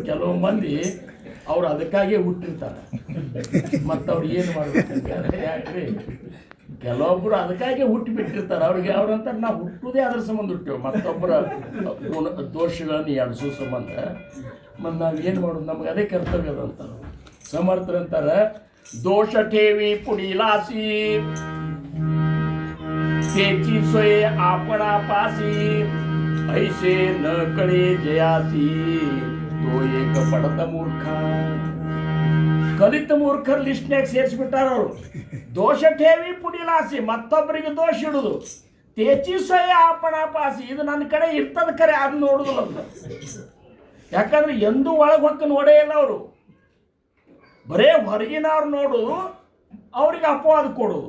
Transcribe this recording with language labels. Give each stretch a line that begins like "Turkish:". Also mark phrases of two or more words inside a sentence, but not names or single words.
Kannada: ಕೆಲವು ಮಂದಿ ಅವ್ರು ಅದಕ್ಕಾಗೇ ಹುಟ್ಟಿರ್ತಾರೆ, ಮತ್ತು ಅವ್ರು ಏನು ಮಾಡ್ಬೇಕಂತ ಯಾಕ್ರಿ, ಕೆಲವೊಬ್ಬರು ಅದಕ್ಕಾಗಿ ಹುಟ್ಟಿಬಿಟ್ಟಿರ್ತಾರೆ. ಅವ್ರಿಗೆ ಅವ್ರಂತಾರೆ ನಾವು ಹುಟ್ಟುವುದೇ ಅದ್ರ ಸಂಬಂಧ ಹುಟ್ಟೇವೆ, ಮತ್ತೊಬ್ಬರ ದೋಷಗಳನ್ನು ಎಣಿಸೋ ಸಂಬಂಧ. ಮತ್ತು ನಾವು ಏನು ಮಾಡೋದು, ನಮ್ಗೆ ಅದೇ ಕರ್ತವ್ಯ ಅದಂತಾರೆ.
Marathi: ಸಮರ್ಥರಂತಾರೆ, ದೋಷ ठेवी पुढीलासी त्याची सोय आपणापासी ऐसे न कळे जयासी तो एक पडत मूर्ख.
Kannada: ಕಲಿತ ಮೂರ್ಖರ ಲಿಸ್ಟ್ನಾಗ ಸೇರಿಸ್ಬಿಟ್ಟಾರ ಅವರು.
Marathi: दोष ठेवी पुढीलासी,
Kannada: ಮತ್ತೊಬ್ಬರಿಗೆ ದೋಷ ಇಡುದು.
Marathi: त्याची सोय आपणापासी,
Kannada: ಇದು ನನ್ನ ಕಡೆ ಇರ್ತದ ಕರೆ ಅದು ನೋಡುದಿಲ್ಲ ಅಂತ. ಯಾಕಂದ್ರೆ ಎಂದೂ ಒಳಗೆ ಹೊಕ್ಕ ನೋಡೇ ಇಲ್ಲ ಅವರು, ಬರೇ ಹೊರಗಿನವ್ರು ನೋಡುದು, ಅವ್ರಿಗೆ ಅಪವಾದ ಕೊಡೋದು.